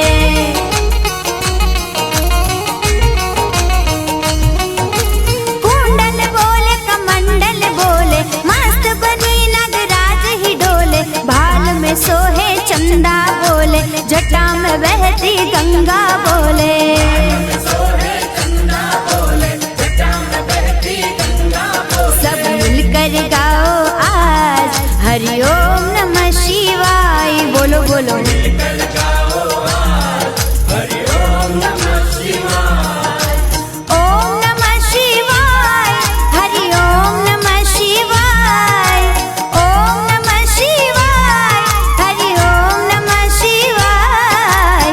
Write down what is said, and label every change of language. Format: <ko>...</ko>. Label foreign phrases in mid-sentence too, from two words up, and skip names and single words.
<hi>कुंडल बोले कमंडल बोले, मस्त बने नागराज ही डोले। भाल में सोहे चंदा बोले, जटा में बहती गंगा बोले। सब मिलकर गाओ आज,</hi> <sa>हरि ओम नमः शिवाय</sa> <hi>बोलो बोलो।</hi> <sa>ओम नमः शिवाय, हरि ओम नमः शिवाय। ओम नमः शिवाय, हरि ओम नमः शिवाय।</sa>